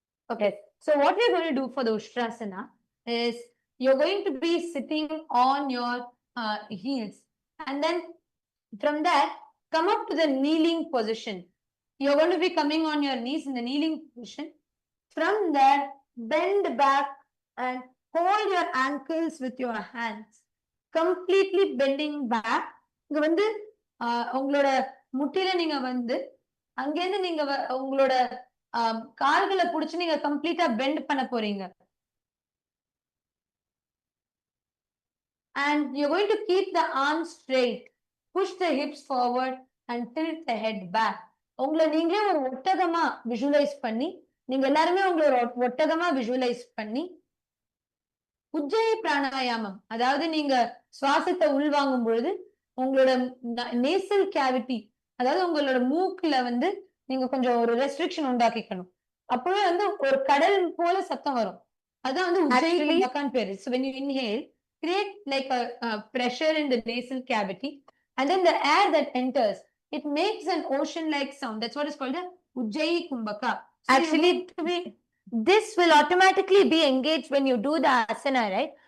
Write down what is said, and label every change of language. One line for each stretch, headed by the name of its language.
English: Okay, so what we're going to do for the Ustrasana is you're going to be sitting on your heels. And then from there, come up to the kneeling position. You're going to be coming on your knees in the kneeling position. From there, bend back and hold your ankles with your hands. Completely bending back.
Tamil: இங்க வந்து உங்களோட முட்டில நீங்க வந்து அங்கேருந்து நீங்க உங்களோட கால்களை புடிச்சு நீங்க கம்ப்ளீட்டா பெண்ட் பண்ண போறீங்க.
English: And you're going to keep the arms straight. Push the hips forward and tilt the head back.
Tamil: உங்களை நீங்களே ஒரு ஒட்டகமா விஷுவலைஸ் பண்ணி, நீங்க எல்லாருமே உங்களோட ஒட்டகமா விஷுவலைஸ் பண்ணி, உஜ்ஜயி பிராணாயாமம், அதாவது நீங்க சுவாசத்தை உள்வாங்கும் பொழுது உங்களோட நேசல் கேவிட்டி, அதாவது உங்களோட மூக்குல வந்து நீங்க கொஞ்சம் ஒரு ரெஸ்ட்ரிக்ஷன் உண்டாக்கிக்கணும். அப்பவே வந்து ஒரு கடல் போல சத்தம் வரும். அதான் வந்து உஜ்ஜயி கும்பகான்னு பேரு.
English: So when you inhale, create like a pressure in the nasal cavity, and then the air that enters, it makes an ocean-like sound. That's what is called a Ujjayi Kumbhaka. So actually, this will automatically be engaged when you do the asana, right?